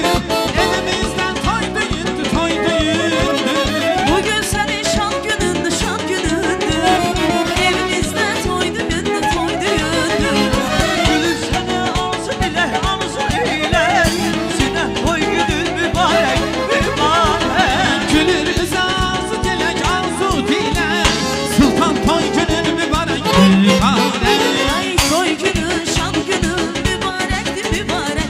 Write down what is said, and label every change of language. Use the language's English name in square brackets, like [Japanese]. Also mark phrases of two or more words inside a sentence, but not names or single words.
[Turkish] Elimizden toy düğündür, toy düğündür. Bugün senin şan günündür, şan günündür. Evimizde toy düğündür, toy düğündür. [Azerbaijani] Gülür sənə arzu dilək, arzu dilək. Sinə toy günün mübarək, mübarək. Gülür üzə arzu dilək, arzu dilək. Sultan toy günün mübarək, mübarək. [Turkish] Ay toy günün, şan günün mübarektir, mübarek.